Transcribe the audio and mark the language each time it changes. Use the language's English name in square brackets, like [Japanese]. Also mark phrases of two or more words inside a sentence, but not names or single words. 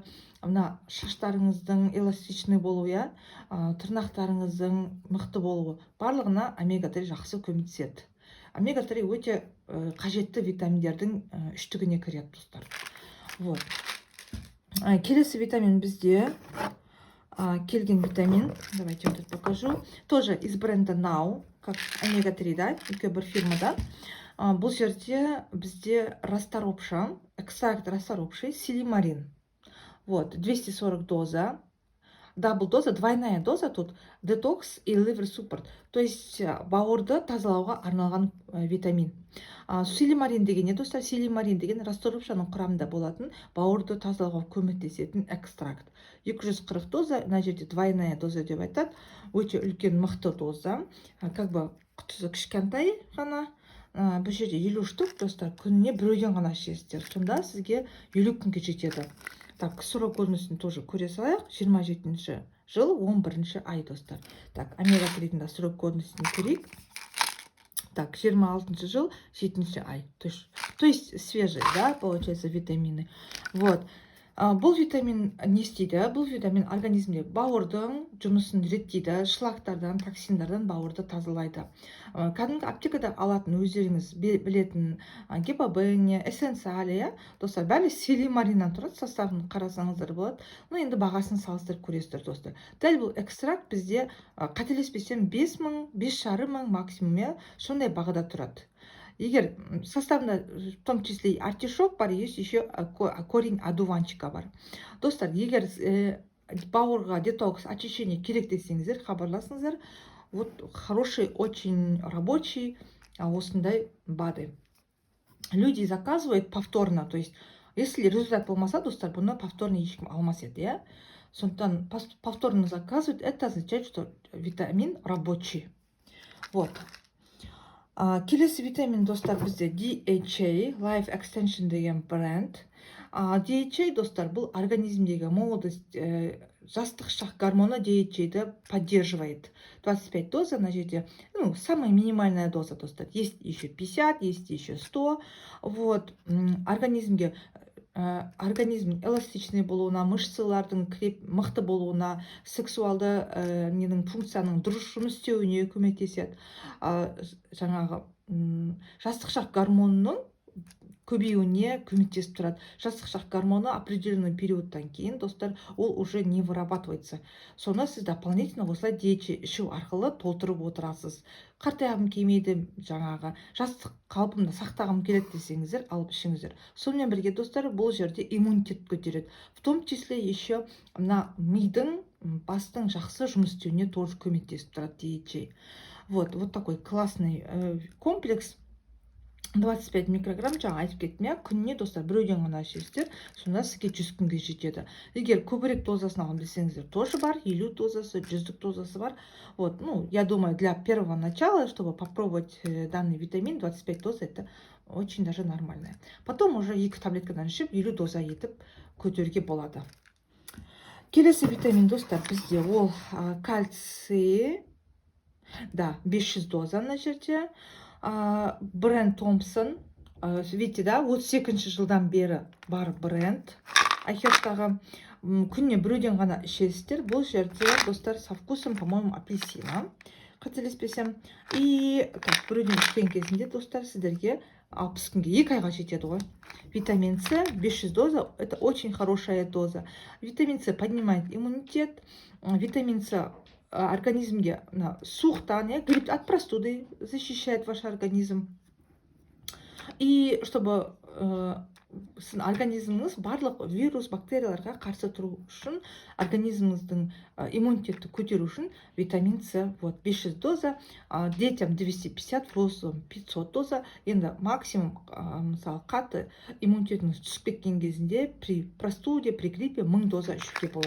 [Kazakh] Мына шаштарыңыздың эластичный болуы, тырнақтарыңыздың мықты болуы, барлығына омега-3 жақсы көмектеседі. Омега-3 өте қажетті витаминдердің үштігіне кіреді, достар. Вот. Келесі витамин бізде келген витамин, [Russian] давайте вот это покажу, тоже из бренда Now, как омега-3, да, [Kazakh] бір фирмада. Бұл жерде бізде расторопша, [Russian] экстракт расторопший, [Kazakh] силимарин. [Russian] Вот, 240 доза, дабл доза, двойная доза тут, детокс и [English] liver support. [Russian] То есть [Kazakh] бауырды тазалауға арналған витамин. Силимарин деген не, достар? Силимарин деген расторопшаның құрамында болатын, бауырды тазалауға көмектесетін экстракт. 240 доза, мына жерде [Russian] двойная доза [Kazakh] деп айтады. Өте үлкен мықты доза. [Russian] Как бы [Kazakh] құтысы кішкентай ғана. Бұл жерде 50 штук, достар, күніне біреуден ғана ішесіздер. Сонда сізге 50 күнге жетеді. Так, срок көрінісін тоже көре салайық. 27 жыл, 11 ай, достар. Так, омега-3-дің срок көрінісін көрейік. Так, 26 жыл, 7 ай. [Russian] То есть свежие, да, получается, витамины. Вот. [Kazakh] Бұл витамин не істейді? Бұл витамин организмде бауырдың жұмысын реттейді, шлактардан, токсиндардан бауырды тазалайды. Кәдімгі аптекада алатын өздеріңіз білетін гепабен, эссенциалия, достар, бәрі силимариннан тұрады, составын қарасаңыздар болады. Но енді бағасын салыстырып көресіздер, достар. Дәл бұл экстракт бізде қателеспесем 5000, 5500 максимум, сондай бағада тұрады. Егер составында [Russian] в том числе [Kazakh] артишок бар, [Russian] есть еще корень одуванчика [Kazakh] бар. Достар, егер бауырға детокс, очищение керек десеңіздер, хабарласыңыздар. [Russian] Вот хороший, очень рабочий осындай БАДы. Люди заказывают повторно, то есть если результат [Kazakh] болмаса, достар, бұны повторно ешкім алмас еді. Сондықтан [Russian] повторно заказывают, это означает, что витамин рабочий. Вот. [Kazakh] Келесі витамин, достар, бізде DHA, Life Extension деген бренд. DHA, достар, бұл организмдегі молодость жастық шақ гормоны DHA-ді поддерживает. [Russian] 25 доза [Kazakh] на жерде, [Russian] ну, самая минимальная доза, достар. Есть еще 50, есть еще 100. Вот, [Kazakh] организмге организм эластичный болуына, мышцалардың мықты болуына, сексуалды ненің функцияның дұрыс жұмыс істеуіне көмектеседі. Жаңағы жастық шақ гормонының көбеюіне көмектесіп тұрады. Жастық шақ гормоны определенный периодтан кейін, достар, ол [Russian] уже не вырабатывается. [Kazakh] Соны сіз дополнительно осылай DHA ішу арқылы толтырып отырасыз. Қартайғым келмейді, жаңағы жастық қалпымды сақтағым келеді десеңіздер, алып ішіңіздер. Сонымен бірге, достар, бұл жерде иммунитет көтереді. [Russian] В том числе еще [Kazakh] мына мидың, бастың жақсы жұмыс істеуіне тоже көмектесіп тұрады DHA. [Russian] Вот такой классный комплекс. [Kazakh] 25 микрограмм, жаңа айтып кеттім, күніне, достар, біреуден ғана ішесіздер, сонда сізге 100 күнге жетеді. Егер көбірек дозасын алғым десеңіздер, тоже бар, 50 дозасы, 100 дозасы бар. [Russian] Вот, ну, я думаю, для первого начала, чтобы попробовать данный витамин, 25 доз, это очень даже нормальное. Потом уже [Kazakh] 2 таблеткадан ішіп, 50 доза етіп көтеруге болады. Келесі витамин, достар, бізде ол кальций, да, 500 доза на жерде. Бренд Томпсон, [Russian] видите, да, [Kazakh] 32 жылдан бері бар бренд. Айхерттағы күнне біреуден ғана ішесіздер. Бұл жерде, достар, [Russian] со вкусом, по-моему, апельсина, [Kazakh] қателеспесем. И біреуден ішкен кезінде, достар, сіздерге 60 күнге 2 айға жетеді ғой. [Russian] Витамин С, 500 доза, это очень хорошая доза. Витамин С поднимает иммунитет. Витамин С [Kazakh] организмге суықтан, [Russian] грипп от простуды защищает ваш организм. И чтобы [Kazakh] организміңіз барлық вирус, бактерияларға қарсы тұру үшін, организміңіздің иммунитетті көтеру үшін витамин С, вот, 500 доза, [Russian] детям 250, взрослым 500 доза. [Kazakh] Енді максимум, мысалы, қатты иммунитетіңіз түсіп кеткен кезінде [Russian] при простуде, при гриппе [Kazakh] 1000 доза ішуге болады.